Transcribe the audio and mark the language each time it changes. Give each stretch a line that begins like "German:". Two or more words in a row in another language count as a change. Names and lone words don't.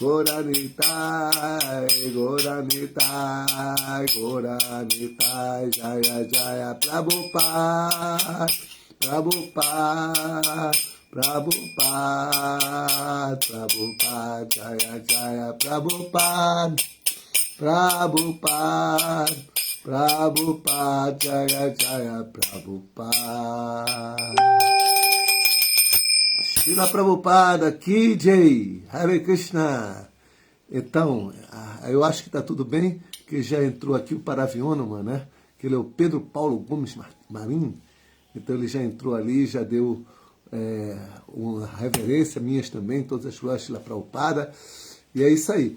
Sanskrit: जय जय प्रभुपाद जय जय प्रभुपाद जय जय प्रभुपाद श्रील प्रभुपाद की जय हरे कृष्ण.
Portuguese: Então, eu acho que está tudo bem, que já entrou aqui o Paravioma, né? Que ele é o Pedro Paulo Gomes Marim. Então ele já entrou ali, já deu uma reverência, minhas também, todas as glórias Srila Prabhupada. E é isso aí.